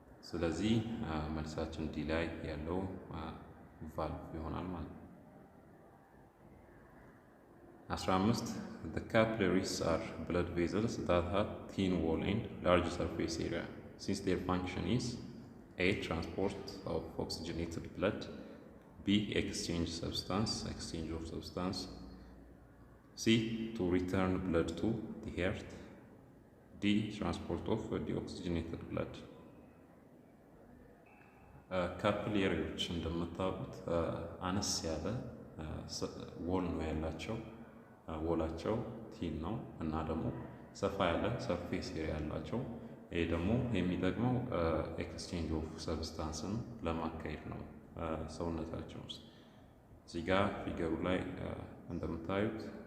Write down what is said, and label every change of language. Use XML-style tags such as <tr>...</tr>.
<am>ስለዚህ መልሳችን ዲ ላይ ያለው ቫልቭ ይሆናል ማለት ነው።</am> <en>15 The capillaries are blood vessels that have thin wall and large surface area. Since their function is A. Transport of oxygenated blood, B. Exchange of substance, C. To return blood to the heart, D. Transport of deoxygenated blood.</en> <am>ካፒላሪዎች እንደምታውቁት አነስ ያለ ወል ነው ያላቸው። ወላቸው ቲን ነው እና ደግሞ ሰፋ ያለ ሰርፌስ ኤሪያ ያላቸው። ይሄ ደግሞ የሚጠቅመው ኤክስቼንጅ ኦፍ ሰብስታንስን ለማካሄድ ነው ሰውነታቸው ውስጥ። እዚህ ጋር ፊገሩ ላይ እንደምታዩት</am>